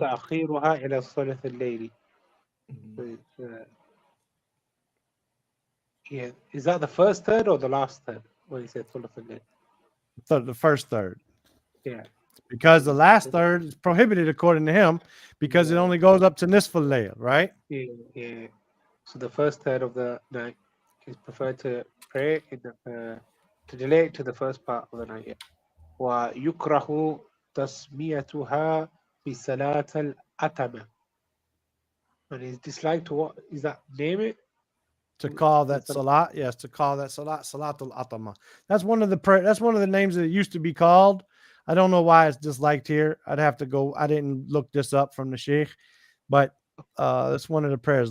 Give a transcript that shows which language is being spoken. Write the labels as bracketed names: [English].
[Arabic] تأخيرها إلى الثلث الليلي. Mhm. [English] Yeah, is that the first third or the last third when you say [Arabic] ثلث الليل? [English] The first third. Yeah. Because the last third is prohibited according to him, because it only goes up to nisful layl, right? Yeah. So the first third of the night is preferred to pray in the to delay it to the first part of the night. Yeah. [Arabic] ويكره تسميتها بصلاة الأتمة. [English] And it's disliked to what is that? Name it. To call that salat, yes, to call that salat salatul atama. That's one of the names that it used to be called. I don't know why it's disliked here. I'd have to go. I didn't look this up from the sheikh, but that's one of the prayers.